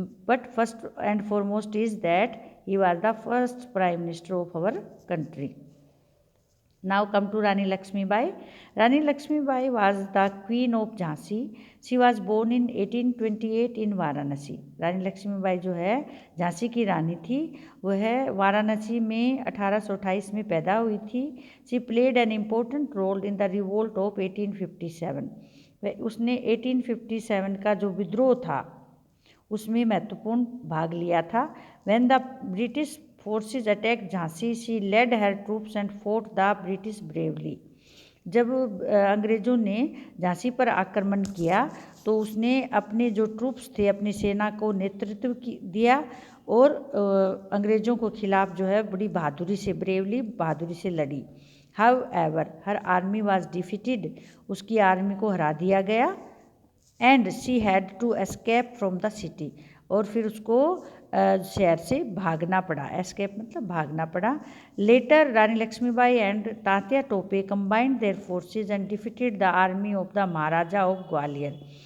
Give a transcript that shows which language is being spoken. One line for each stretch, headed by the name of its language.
English: But first and foremost is that he was the first Prime Minister of our country. Now come to Rani Lakshmi Bai. Rani Lakshmi Bai was the Queen of Jhansi. She was born in 1828 in Varanasi.
Hindi: Rani Lakshmi Bai जो है झांसी की रानी थी, वह वाराणसी में 1828 में पैदा हुई थी।
English: She played an important role in the revolt of 1857.
Hindi: उसने 1857 का जो विद्रोह था उसमें महत्वपूर्ण भाग लिया था।
English: When the British forces attacked Jhansi, she led her troops and fought the British bravely.
Hindi: जब अंग्रेज़ों ने झांसी पर आक्रमण किया तो उसने अपने जो ट्रूप्स थे, अपनी सेना को नेतृत्व दिया और अंग्रेज़ों को खिलाफ जो है बड़ी बहादुरी से, ब्रेवली बहादुरी से लड़ी।
English: However, her army was defeated.
Hindi: उसकी आर्मी को हरा दिया गया।
English: And she had to escape from the city.
Hindi: और फिर उसको शहर से भागना पड़ा। एस्केप मतलब भागना पड़ा।
English: Later Rani Lakshmibai and Tatya Tope combined their forces and defeated the army of the Maharaja of Gwalior.